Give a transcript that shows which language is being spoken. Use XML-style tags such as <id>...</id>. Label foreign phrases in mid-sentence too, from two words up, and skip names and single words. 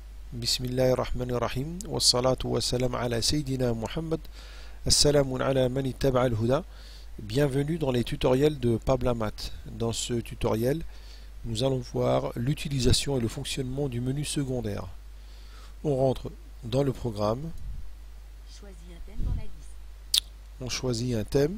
<ar>بسم الله الرحمن الرحيم والصلاة والسلام على سيدنا محمد. السلام على من اتبع الهدى.</ar> <fr>Bienvenue dans les tutoriels de Pablamat. Dans ce tutoriel, nous allons voir l'utilisation et le fonctionnement du menu secondaire. On rentre dans le programme. Choisis un thème dans la liste. On choisit un thème.</fr>